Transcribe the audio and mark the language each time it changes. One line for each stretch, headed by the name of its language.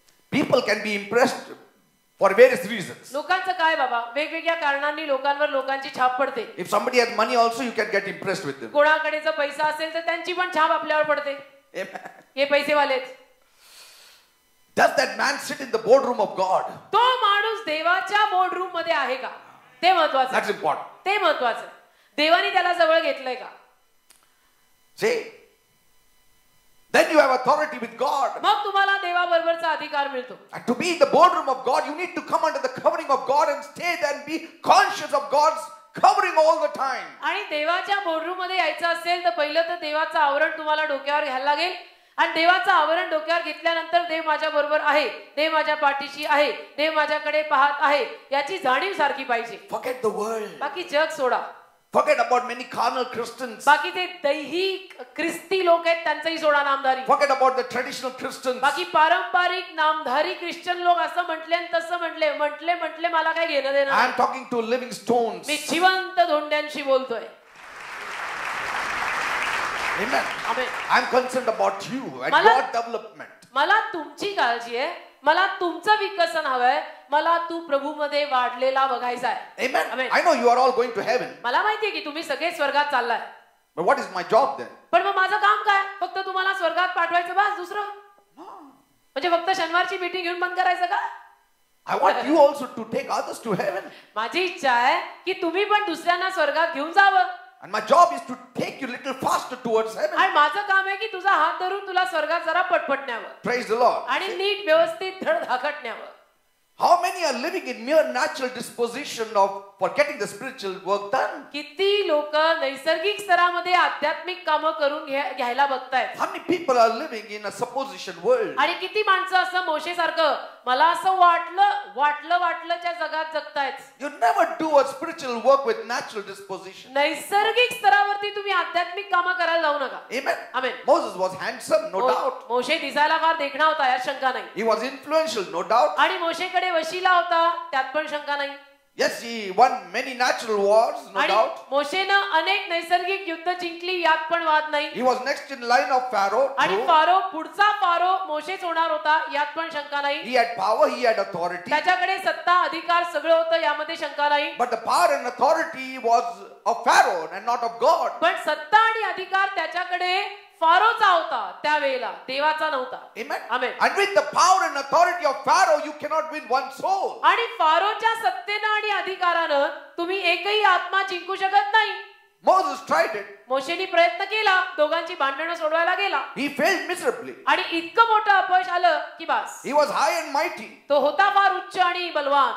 English: People can be impressed for various reasons.
Marathi: लोकांचं काय बाबा, वेगवेगळ्या कारणांनी लोकांवर लोकांची छाप पडते.
English: If somebody has money also, you can get impressed with them.
Marathi: कोणाकडे जर पैसा असेल तर त्यांची पण छाप आपल्यावर पडते.
English: Amen.
Marathi: हे पैसेवालेच.
English: Does that man sit in the boardroom of God?
Marathi: तो माणूस देवाच्या बोर्डरूम मध्ये आहे का ते महत्वाचं.
English: That's important.
Marathi: ते महत्वाचं. देवाने त्याला जवळ घेतलंय का.
English: See? Then you have authority with God.
Marathi: मग तुम्हाला देवाबरोबरचा अधिकार मिळतो.
English: And to be in the boardroom of God, you need to come under the covering of God and stay there and be conscious of God's covering all the time.
Marathi: आणि देवाच्या boardroom मध्ये यायचं असेल तर पहिलं तर देवाचं आवरण तुम्हाला डोक्यावर घ्यायला लागेल. आणि देवाचं आवरण डोक्यावर घेतल्यानंतर देव माझ्या बरोबर आहे, देव माझ्या पाठीशी आहे, देव माझ्याकडे पाहत आहे याची जाणीव सारखी पाहिजे.
English: Forget the world.
Marathi: बाकी जग सोडा.
English: Forget about many carnal Christians.
Marathi: बाकी ते दैहिक ख्रिस्ती लोक आहेत त्यांचंही सोडा नामधारी.
English: Forget about the traditional Christians.
Marathi: बाकी पारंपरिक नामधारी ख्रिश्चन लोक असं म्हटले आणि तसं म्हटले मला काय घेणं देणं.
English: I am talking to living stones.
Marathi: मी जिवंत धोंड्यांशी बोलतोय.
English: Amen.
Marathi: Amen.
English: I am concerned about you and
Marathi: मला-
English: your development.
Marathi: मला तुमची काळजी आहे, मला तुमचं विकसन हवंय, मला तू प्रभूमध्ये वाढलेला बघायचा आहे.
English: Amen. Amen. I know you are all going to heaven.
Marathi: मला माहितीये की तुम्ही सगळे स्वर्गात चाललाय.
English: But what is my job then?
Marathi: पण मग माझं काम काय, फक्त तुम्हाला स्वर्गात पाठवायचं बस, दुसरं म्हणजे फक्त शनिवारची मीटिंग घेऊन बंद करायचं का.
English: I want you also to take others to heaven.
Marathi: माझी इच्छा आहे की तुम्ही पण दुसऱ्यांना स्वर्गात घेऊन जावं.
English: And my job is to take you a little faster towards heaven.
Marathi: आणि माझं काम आहे की तुझा हात धरून तुला स्वर्गात जरा पटपट न्यावं
English: Praise the Lord.
Marathi: आणि नीट व्यवस्थित धडधाकट न्यावं.
English: How many are living in mere natural disposition of for getting the spiritual work done?
Marathi: किती लोक नैसर्गिक स्तरामध्ये आध्यात्मिक कामं करून घ्यायला बघतायत.
English: How many people are living in a supposition world?
Marathi: आणि किती माणसं असं मोशेसारखं मला असं वाटलंच्या जगात जगतायत.
English: You never do a spiritual work with natural disposition.
Marathi: नैसर्गिक स्तरावरती तुम्ही आध्यात्मिक कामं करायला जाऊ नका.
English: Amen. Amen. Moses was handsome, no doubt.
Marathi: मोशे दिसायला फार देखणा होता यात शंका नाही.
English: He was influential, no doubt.
Marathi: आणि मोशेकडे वशिला होता त्यात पण शंका नाही.
English: Yes, he won many natural wars, no
Marathi: आणि
English: doubt.
Marathi: मोशेनं अनेक नैसर्गिक युद्ध जिंकली यात पण वाद नाही.
English: He was next in line of Pharaoh.
Marathi: आणि
English: True.
Marathi: फारो पुढचा फारो मोशेच होणार होता यात पण शंका नाही.
English: He had power, he had authority.
Marathi: त्याच्याकडे सत्ता अधिकार सगळं होतं यामध्ये शंका नाही.
English: But the power and authority was of Pharaoh and not of God.
Marathi: पण सत्ता आणि अधिकार त्याच्याकडे फारोचा होता त्यावेळेला, देवाचा नव्हता.
English: Amen. Amen. And with the power and authority of Pharaoh, you cannot win one soul.
Marathi: आणि फारोच्या सत्तेनं आणि अधिकारानं तुम्ही एकही आत्मा जिंकू शकत नाही.
English: Moses tried it.
Marathi: मोशेनी प्रयत्न केला, दोघांची भांडणं सोडवायला गेला
English: He failed miserably.
Marathi: आणि इतकं मोठं अपयश आलं की बस.
English: He was high and mighty,
Marathi: तो होता फार उच्च आणि बलवान,